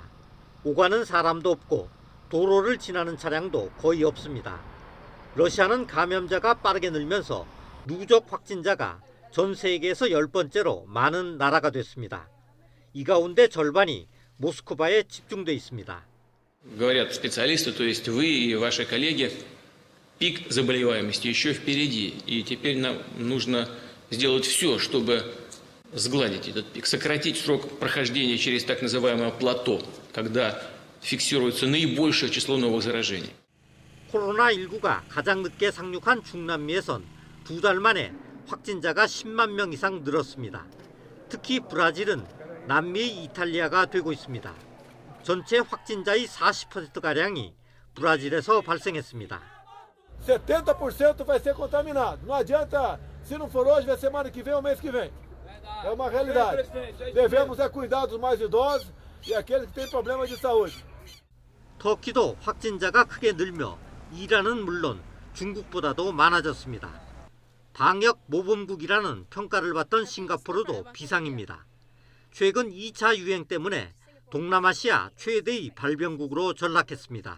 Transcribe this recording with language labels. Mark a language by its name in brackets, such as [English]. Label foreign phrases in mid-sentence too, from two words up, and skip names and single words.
[Korean] 오가는 사람도 없고 도로를 지나는 차량도 거의 없습니다. 러시아는 감염자가 빠르게 늘면서 누적 확진자가 전 세계에서 10번째로 많은 나라가 됐습니다. 이 가운데 절반이 모스크바에 집중돼 있습니다. [Russian] Говорят специалисты, то есть вы и ваши коллеги, пик заболеваемости еще впереди, и теперь нам нужно сделать все, чтобы сгладить этот пик, сократить срок прохождения через так называемое плато, когда фиксируется наибольшее число новых заражений. [Korean] 코로나19가 가장 늦게 상륙한 중남미에선 2달 만에 확진자가 10만 명 이상 늘었습니다. 특히 브라질은 남미의 이탈리아가 되고 있습니다. 전체 확진자의 40%가량이 브라질에서 발생했습니다. [Portuguese] 70% vai ser contaminado. Não adianta, se não for hoje, vai ser semana que vem ou mês que vem. É uma realidade. Devemos cuidar dos mais idosos e aqueles que têm problemas de saúde. [Korean] 터키도 확진자가 크게 늘며 이란은 물론 중국보다도 많아졌습니다. 방역 모범국이라는 평가를 받던 싱가포르도 비상입니다. 최근 2차 유행 때문에 동남아시아 최대의 발병국으로 전락했습니다.